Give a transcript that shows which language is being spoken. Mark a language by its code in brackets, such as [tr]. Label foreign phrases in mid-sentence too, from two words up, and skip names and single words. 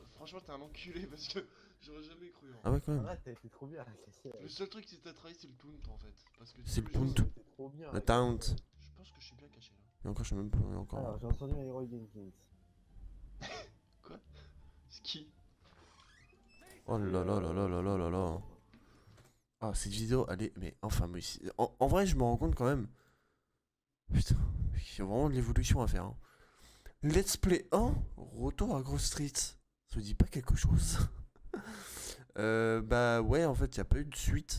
[fr] franchement, t'es un enculé parce que j'aurais jamais cru. Hein. Ah ouais, quand même. Arrête, t'as été trop bien. Le seul truc que t'as travaillé, c'est le taunt en fait. Parce que C'est tous le les jours, taunt. C'était trop bien. Le taunt. Je pense que je suis bien caché là. Et encore, je sais même pas, et encore. Alors, j'ai entendu Leroy Jenkins. C'est qui? Oh là là là là là là là là. Ah, cette vidéo, elle est. Mais enfin, mais en vrai, je me rends compte quand même. Putain, il y a vraiment de l'évolution à faire. Hein. Let's Play 1, retour à Grove Street. Ça vous dit pas quelque chose? Bah ouais, en fait, il n'y a pas eu de suite.